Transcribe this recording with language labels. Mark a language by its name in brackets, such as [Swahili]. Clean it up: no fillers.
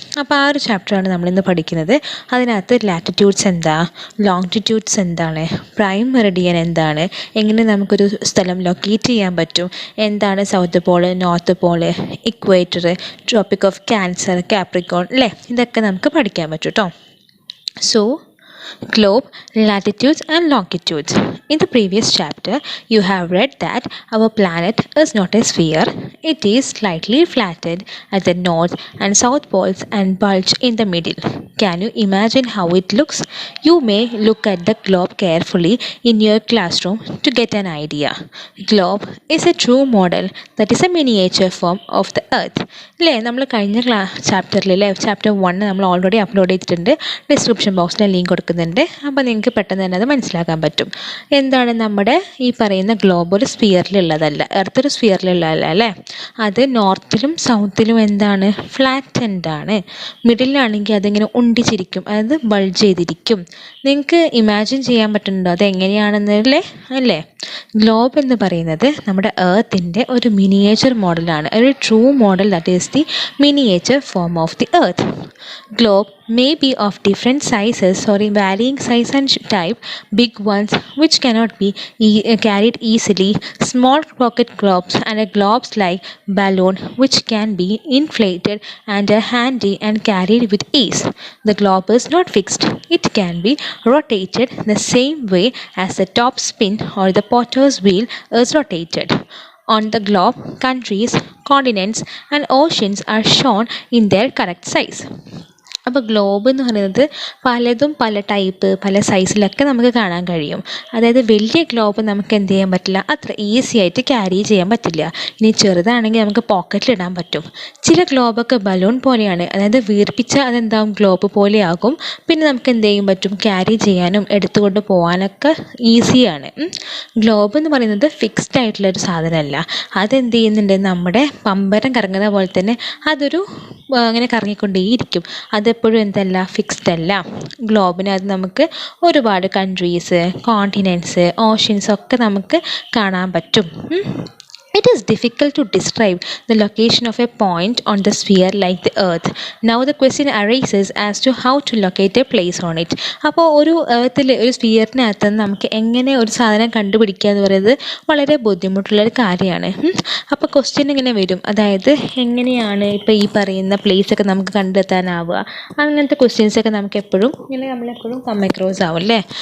[Malayalam] അപ്പോൾ ആ ഒരു ചാപ്റ്ററാണ് നമ്മളിന്ന് പഠിക്കുന്നത്. അതിനകത്ത് ലാറ്റിറ്റ്യൂഡ്സ് എന്താ, ലോങ്ങിറ്റ്യൂഡ്സ് എന്താണ്, പ്രൈം മെറിഡിയൻ എന്താണ്, എങ്ങനെ നമുക്കൊരു സ്ഥലം ലൊക്കേറ്റ് ചെയ്യാൻ പറ്റും, എന്താണ് south Paul, north Paul, equator, tropic of cancer, Capricorn അല്ലേ, ഇതൊക്കെ നമുക്ക് പഠിക്കാൻ പറ്റും കേട്ടോ. [English] So globe, latitudes and longitudes. In the previous chapter, you have read that our planet is not a sphere. It is slightly flattened at the north and south poles and bulge in the middle. Can you imagine how it looks? You may look at the globe carefully in your classroom to get an idea. Globe is a true model that is a miniature form of the earth. [Malayalam] അല്ലേ, നമ്മൾ കഴിഞ്ഞ ചാപ്റ്ററിലെ chapter 1 നമ്മൾ already upload ചെയ്തിട്ടുണ്ട്. Description ബോക്സിൽ link കൊടുക്കുന്നുണ്ട്. അപ്പോൾ നിങ്ങൾക്ക് പെട്ടെന്ന് തന്നെ അത് മനസ്സിലാക്കാൻ പറ്റും. എന്താണ് നമ്മുടെ ഈ പറയുന്ന ഗ്ലോബ് ഒരു സ്ഫിയറിലുള്ളതല്ല, എർത്ത് ഒരു സ്ഫിയറിലുള്ളതല്ല അല്ലേ. അത് നോർത്തിലും സൗത്തിലും എന്താണ്, ഫ്ലാറ്റൻഡ് ആണ്. മിഡിലാണെങ്കിൽ അതിങ്ങനെ ഉണ്ടിച്ചിരിക്കും, അതായത് ബൾജ് ചെയ്തിരിക്കും. നിങ്ങൾക്ക് ഇമാജിൻ ചെയ്യാൻ പറ്റുന്നുണ്ടോ അത് എങ്ങനെയാണെന്നല്ലേ? അല്ലേ, ഗ്ലോബ് എന്ന് പറയുന്നത് നമ്മുടെ എർത്തിൻ്റെ ഒരു മിനിയേച്ചർ മോഡലാണ്, ഒരു true model, [English] That is the miniature form of the earth. Globe may be of different sizes or in varying size and type. Big ones which cannot be carried easily, small pocket globes, and a globes like balloon which can be inflated and are handy and carried with ease. The globe is not fixed. It can be rotated the same way as the top spin or the potter's wheel is rotated. On the globe, countries, continents and oceans are shown in their correct size. [Malayalam] അപ്പോൾ globe എന്ന് പറയുന്നത് പലതും പല type പല സൈസിലൊക്കെ നമുക്ക് കാണാൻ കഴിയും. അതായത് വലിയ ഗ്ലോബ് നമുക്ക് എന്ത് ചെയ്യാൻ പറ്റില്ല, അത്ര ഈസി ആയിട്ട് ക്യാരി ചെയ്യാൻ പറ്റില്ല. ഇനി ചെറുതാണെങ്കിൽ നമുക്ക് പോക്കറ്റിലിടാൻ പറ്റും. ചില ഗ്ലോബൊക്കെ ബലൂൺ പോലെയാണ്, അതായത് വീർപ്പിച്ച അതെന്താവും ഗ്ലോബ് പോലെയാകും. പിന്നെ നമുക്ക് എന്ത് ചെയ്യാൻ പറ്റും, ക്യാരി ചെയ്യാനും എടുത്തുകൊണ്ട് പോകാനൊക്കെ ഈസിയാണ്. ഗ്ലോബ് എന്ന് പറയുന്നത് ഫിക്സ്ഡ് ആയിട്ടുള്ളൊരു സാധനമല്ല. അതെന്ത് ചെയ്യുന്നുണ്ട്, നമ്മുടെ പമ്പരം കറങ്ങുന്ന പോലെ തന്നെ അതൊരു അങ്ങനെ കറങ്ങിക്കൊണ്ടേയിരിക്കും. അതെപ്പോഴും എന്തല്ല, ഫിക്സ്ഡ് അല്ല. ഗ്ലോബിനകത്ത് നമുക്ക് ഒരുപാട് കൺട്രീസ്, കോണ്ടിനെൻറ്റ്സ്, ഓഷ്യൻസ് ഒക്കെ നമുക്ക് കാണാൻ പറ്റും. [English] It is difficult to describe the location of a point on the sphere like the earth. Now the question arises as to how to locate a place on it. [Malayalam] അപ്പോൾ ഒരു എർത്തിൽ ഒരു സ്ഫിയറിനകത്ത് നമുക്ക് എങ്ങനെ ഒരു സാധനം കണ്ടുപിടിക്കുക എന്ന് പറയുന്നത് വളരെ ബുദ്ധിമുട്ടുള്ളൊരു കാര്യമാണ്. അപ്പോൾ ക്വസ്റ്റ്യൻ ഇങ്ങനെ വരും, അതായത് എങ്ങനെയാണ് ഇപ്പോൾ ഈ പറയുന്ന പ്ലേസൊക്കെ നമുക്ക് കണ്ടെത്താനാവുക, അങ്ങനത്തെ ക്വസ്റ്റ്യൻസൊക്കെ നമുക്ക് എപ്പോഴും ഇങ്ങനെ നമ്മളെപ്പോഴും കം അക്രോസ് ആവും അല്ലേ.